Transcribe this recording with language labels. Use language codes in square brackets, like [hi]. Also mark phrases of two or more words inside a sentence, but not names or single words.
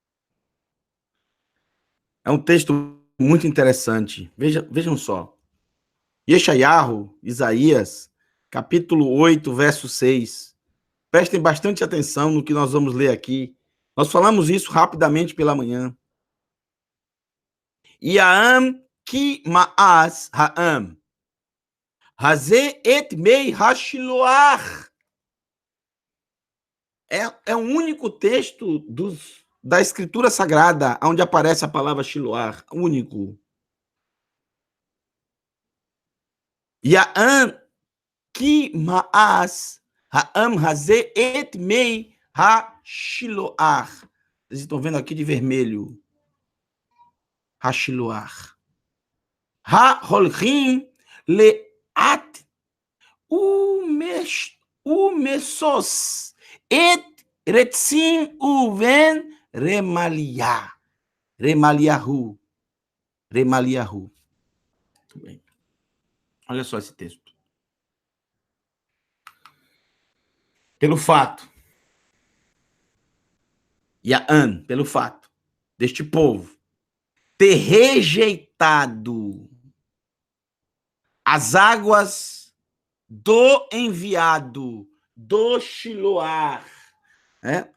[pt] É um texto muito interessante. Vejam só. Yeshayahu, Isaías, capítulo 8, verso 6. Prestem bastante atenção no que nós vamos ler aqui. Nós falamos isso rapidamente pela manhã. [he] יען כי מאס העם. הזה את מי השלח. [pt] É o único texto da Escritura Sagrada onde aparece a palavra Shiloah. Único. [he] יען כי מאס העם הזה את מי השלח. [pt] Vocês estão vendo aqui de vermelho. Hashiloah. [he] ההלכים לאט ומשוש את רצין ובן רמליהו. [pt] Remaliahu. Remaliahu. Muito bem. Olha só esse texto. Pelo fato, Yaan, pelo fato deste povo ter rejeitado as águas do enviado, do Shiloar, né?